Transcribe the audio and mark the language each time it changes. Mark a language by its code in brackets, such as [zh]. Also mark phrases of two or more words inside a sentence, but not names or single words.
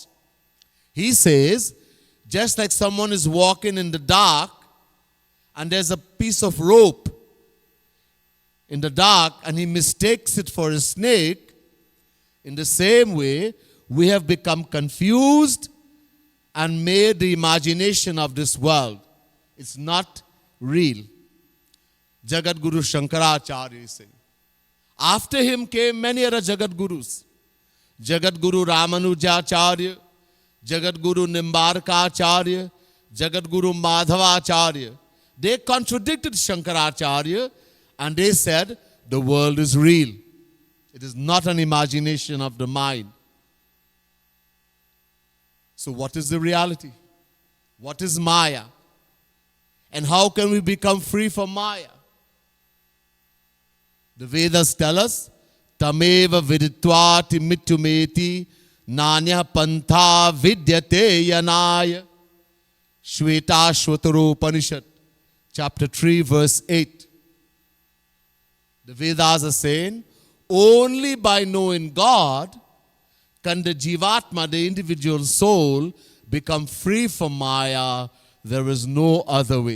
[en] He says, just like someone is walking in the dark and there's a piece of rope in the dark and he mistakes it for a snake, in the same way, we have become confused and made the imagination of this world. It's not real. Jagat Guru Shankaracharya is saying. After him came many other Jagat Gurus. Jagat Guru Ramanujacharya, Jagat Guru Nimbarkacharya, Jagat Guru Madhavacharya. They contradicted Shankaracharya and they said the world is real. It is not an imagination of the mind. So what is the reality? What is Maya? And how can we become free from Maya? The Vedas tell us, [sa] Tameva viditvati mityumeti nanya pantha vidyate yanaya. [en] Shvetashvataro Upanishad, chapter 3, verse 8. The Vedas are saying, only by knowing God can the Jivatma, the individual soul, become free from Maya. There is no other way.